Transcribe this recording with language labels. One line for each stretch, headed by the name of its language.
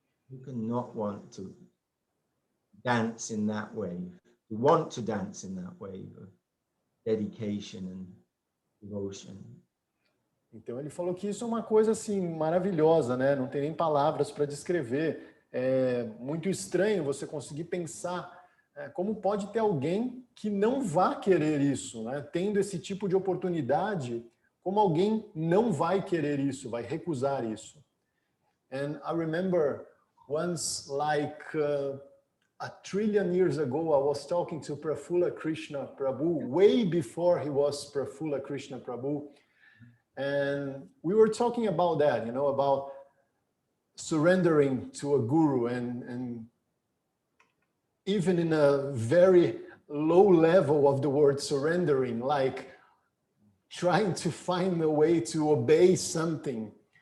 English: Who can not want to dance in that way? We want to dance in that way of dedication and devotion.
Portuguese: Então ele falou que isso é uma coisa assim maravilhosa, né? Não tem nem palavras para descrever. É muito estranho você conseguir pensar como pode ter alguém que não vá querer isso, né? Tendo esse tipo de oportunidade, como alguém não vai querer isso, vai recusar isso.
English: And I remember once, like a trillion years ago, I was talking to Prafula Krishna Prabhu, way before he was Prafula Krishna Prabhu. And we were talking about that, you know, about surrendering to a guru and even in a very low level of the word surrendering, like trying to find a way to obey something.